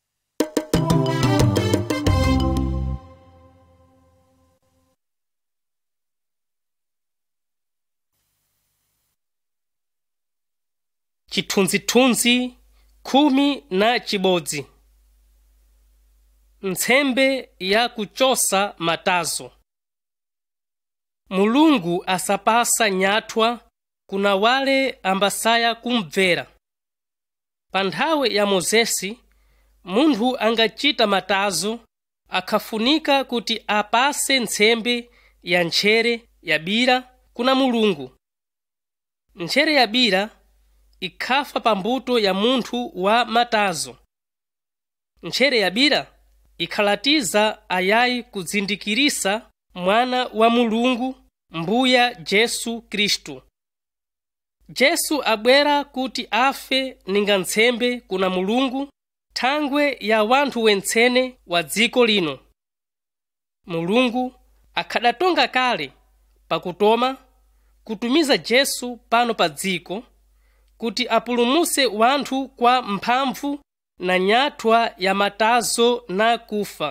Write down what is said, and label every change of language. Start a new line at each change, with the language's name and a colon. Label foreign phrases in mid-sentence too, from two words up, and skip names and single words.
Nyungwe: Chithunzithunzi khumi na chibodzi. Ntsembe ya kuchosa matazo. Mulungu asapasa nyathwa kuna wale ambasaya kumvera. Pa nthawe ya Mozesi, munthu angachita matazo akhafunika kuti apase ntsembe ya ntchere ya bira kuna Mulungu. Ntchere ya bira ikhafa pambuto ya munthu wa matazo. Ntchere ya bira ikhalatiza ayayi kuzindikirisa mwana wa Mulungu, Mbuya Jesu Kristu. Jesu abwera kuti afe ninga ntsembe kuna Mulungu thangwe ya wanthu wentsene wa dziko lino. Mulungu akhadatonga kale pakutoma kutumiza Jesu pano pa dziko kuti apulumuse wanthu kwa mphamvu na nyathwa ya matazo na kufa.